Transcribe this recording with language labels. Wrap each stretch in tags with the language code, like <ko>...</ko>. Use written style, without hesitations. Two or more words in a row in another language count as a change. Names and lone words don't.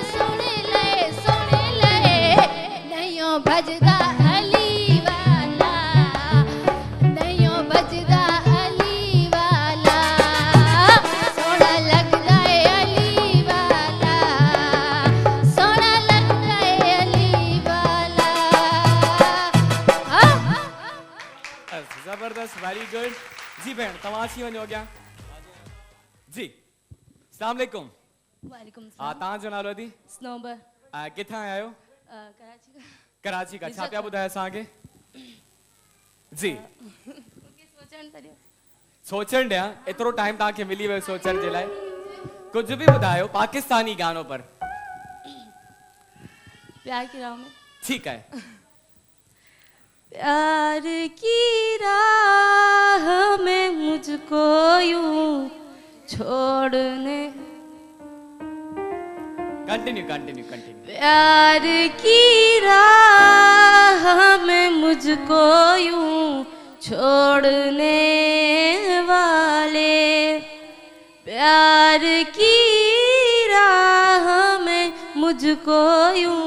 <pa>ਨਹੀਂ ਭੱਜਦਾ ਅਲੀ ਵਾਲਾ ਨਹੀਂ ਭੱਜਦਾ ਅਲੀ ਵਾਲਾ ਸੋਹਣਾ ਲੱਗਦਾ ਹੈ ਅਲੀ ਵਾਲਾ ਸੋਹਣਾ ਲੱਗਦਾ ਹੈ ਅਲੀ ਵਾਲਾ</pa> <sd>जबरदस्त</sd> <en>very good</en> <sd>जी भेण तव्हां अची वञो अॻियां जी</sd> <ar>السلام عليكم वालेकुम</ar> <sd>हा तव्हांजो नालो अदी स्नोबर किथां आया आहियो</sd> <ur>کراچی کا</ur> <sd>कराची का छा पिया ॿुधायो असांखे जी सोचण तरियो सोचण ॾियां एतिरो टाइम तव्हांखे मिली वियो सोचण जे लाइ कुझु बि ॿुधायो पाकिस्तानी गानो पर</sd> <ur>پیار کی راہ میں</ur> <sd>ठीकु आहे</sd> <ur>پیار کی راہ میں مجھ کو یوں چھوڑنے</ur> <en>continue continue continue</en> <ur>پیار کی راہ میں مجھ کو یوں چھوڑنے والے پیار کی راہ میں مجھ کو یوں</ur>